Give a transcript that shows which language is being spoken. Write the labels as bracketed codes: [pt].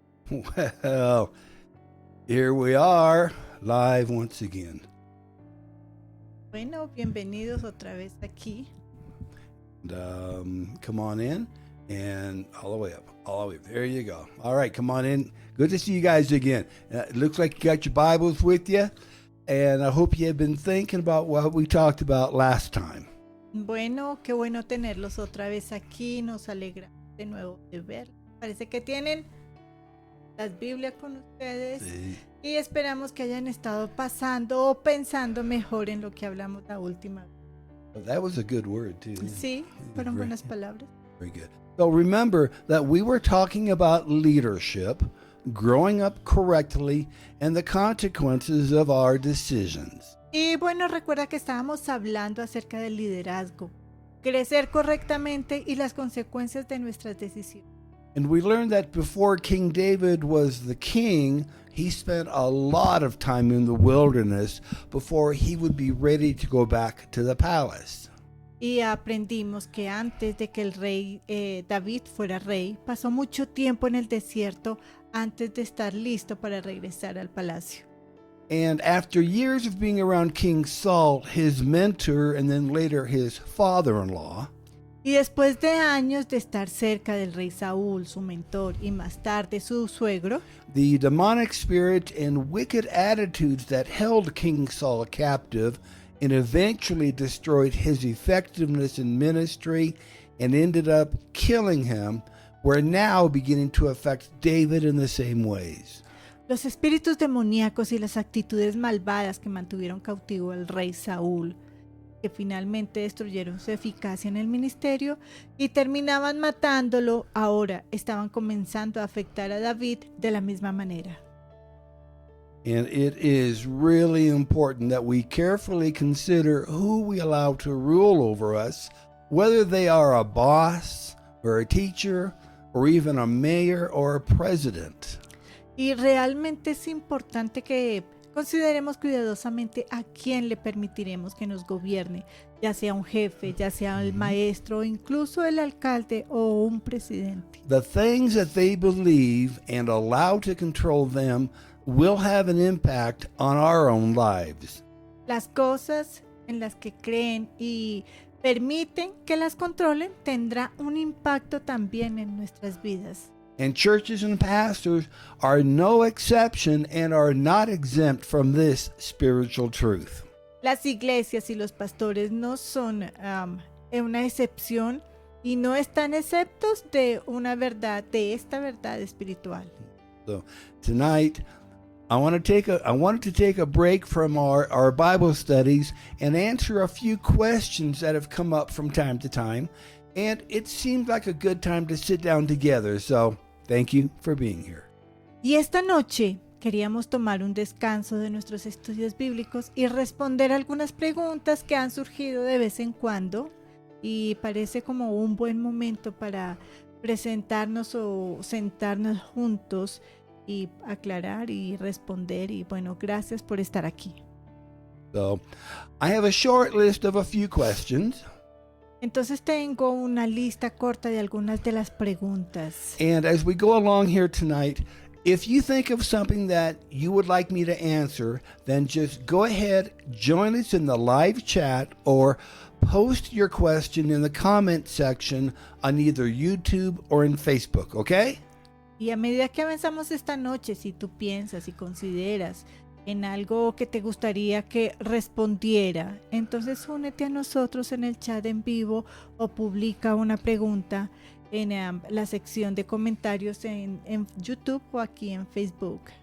[en] Well, here we are, live once again. [es] Bueno, bienvenidos otra vez aquí. [en] And, come on in and all the way up, all the way up. There you go. All right, come on in. Good to see you guys again. It looks like you got your Bibles with you, and I hope you have been thinking about what we talked about last time. [es] Bueno, qué bueno tenerlos otra vez aquí. Nos alegra de nuevo de ver. Parece que tienen las Biblias con ustedes Sí. y esperamos que hayan estado pasando o pensando mejor en lo que hablamos la última vez. [en] That was a good word, too. [es] Sí, fueron buenas palabras. [en] Very good. So remember that we were talking about leadership, growing up correctly, and the consequences of our decisions. [es] Y bueno, recuerda que estábamos hablando acerca del liderazgo, crecer correctamente y las consecuencias de nuestras decisiones. [en] And we learned that before King David was the king, he spent a lot of time in the wilderness before he would be ready to go back to the palace. [es] Y aprendimos que antes de que el rey David fuera rey, pasó mucho tiempo en el desierto antes de estar listo para regresar al palacio. [en] And after years of being around King Saul, his mentor and then later his father-in-law, [es] Y después de años de estar cerca del rey Saúl, su mentor, y más tarde su suegro, [en] the demonic spirit and wicked attitudes that held King Saul captive and eventually destroyed his effectiveness in ministry and ended up killing him were now beginning to affect David in the same ways. [es] los espíritus demoníacos y las actitudes malvadas que mantuvieron cautivo al rey Saúl, que finalmente destruyeron su eficacia en el ministerio y terminaban matándolo, ahora estaban comenzando a afectar a David de la misma manera. [en] And it is really important that we carefully consider who we allow to rule over us, whether they are a boss or a teacher or even a mayor or a president. [es] Y realmente es importante que consideremos cuidadosamente a quién le permitiremos que nos gobierne, ya sea un jefe, ya sea el maestro, o incluso el alcalde o un presidente. [en] The things that they believe and allow to control them will have an impact on our own lives. [es] Las cosas en las que creen y permiten que las controlen tendrá un impacto también en nuestras vidas. [en] And churches and pastors are no exception and are not exempt from this spiritual truth. [es] Las iglesias y los pastores no son una excepción y no están exceptos de una verdad, de esta verdad espiritual. [en] So tonight, I wanted to take a break from our Bible studies and answer a few questions that have come up from time to time. And it seemed like a good time to sit down together. So thank you for being here. [es] Y esta noche queríamos tomar un descanso de nuestros estudios bíblicos y responder algunas preguntas que han surgido de vez en cuando. Y parece como un buen momento para presentarnos o sentarnos juntos y aclarar y responder. Y bueno, gracias por estar aquí. [en] So I have a short list of a few questions. [es] Entonces tengo una lista corta de algunas de las preguntas. [en] And as we go along here tonight, if you think of something that you would like me to answer, then just go ahead, join us in the live chat, or post your question in the comment section on either YouTube or in Facebook, okay? [es] Y a medida que avanzamos esta noche, si tú piensas y consideras en algo que te gustaría que respondiera, entonces únete a nosotros en el chat en vivo o publica una pregunta en la sección de comentarios en YouTube o aquí en Facebook.